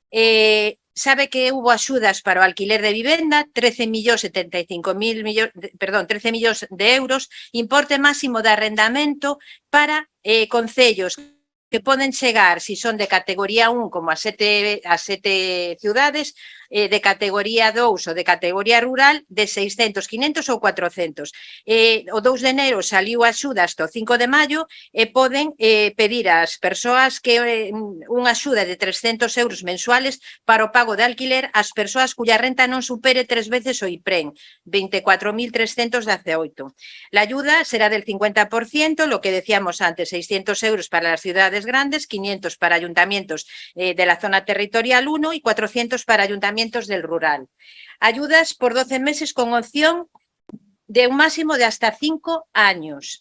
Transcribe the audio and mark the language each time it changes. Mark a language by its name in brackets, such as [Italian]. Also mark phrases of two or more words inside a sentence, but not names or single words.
[Galician] Sabe que hubo axudas para o alquiler de vivenda, 13 millóns de euros, importe máximo de arrendamento para concellos que poden chegar, si son de categoría 1, como a 7 ciudades, de categoría 2 ou de categoría rural, de 600, 500 ou 400. O 2 de enero saliu a axuda hasta o 5 de maio e poden pedir ás persoas que unha axuda de 300 euros mensuales para o pago de alquiler ás persoas [Spanish] cuya renta [Galician] non supere 3 veces o IPREN, 24.318. [Spanish] La ayuda será del 50%, lo que decíamos antes, 600 euros para las ciudades grandes, 500 para ayuntamientos de la zona territorial 1 y 400 para ayuntamientos del rural. Ayudas por 12 meses con opción de un máximo de hasta 5 años.